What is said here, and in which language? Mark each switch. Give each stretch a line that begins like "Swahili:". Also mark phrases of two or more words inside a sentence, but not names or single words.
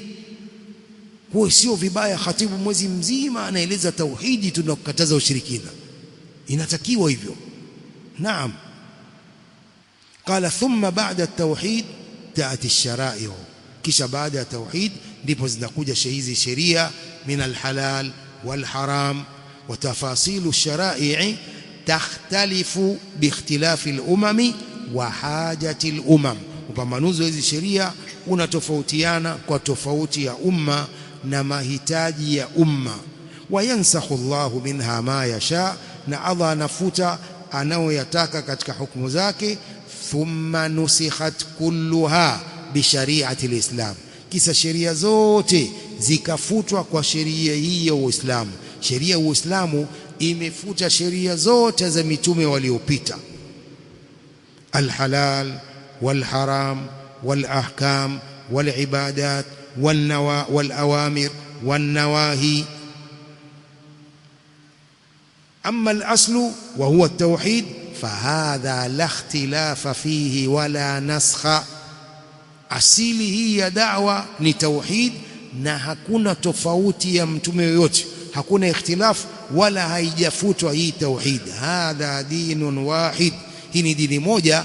Swahili: Kwa sio vibaya khatibu mwezi mzima anaeleza tauhidi, tunakataza ushirikina, inatakiwa hivyo.
Arabic: نعم. قال ثم بعد التوحيد تأتي الشرائع',
Swahili: kisha baada ya tauhid ndipo zinakuja hizi sheria
Arabic: من الحلال والحرام. وتفاصيل الشرائع تختلف باختلاف الأمم وحاجات الأمم.
Swahili: Upambanuzi wa hizi sheria unatofautiana kwa tofauti ya umma na mahitaji ya umma.
Arabic: وينسخ الله منها ما يشاء,
Swahili: na Allah anafuta anayoyataka katika hukumu zake.
Arabic: ثم نسخت كلها بشريعة الإسلام,
Swahili: kisa sheria zote zikafutwa kwa sheria hii ya Uislamu. Sheria ya Uislamu imefuta sheria zote za mitume waliopita.
Arabic: الحلال والحرام والأحكام والعبادات والأوامر والنواهي. أما الأصل وهو التوحيد فهذا لا اختلاف فيه ولا نسخ.
Swahili: Asili hii ya da'wa ni tauhid, na hakuna tofauti ya mtume yoyote, hakuna ikhtilafu wala haijafutwa hii tauhid.
Arabic: هذا دين واحد,
Swahili: hii ni dini moja.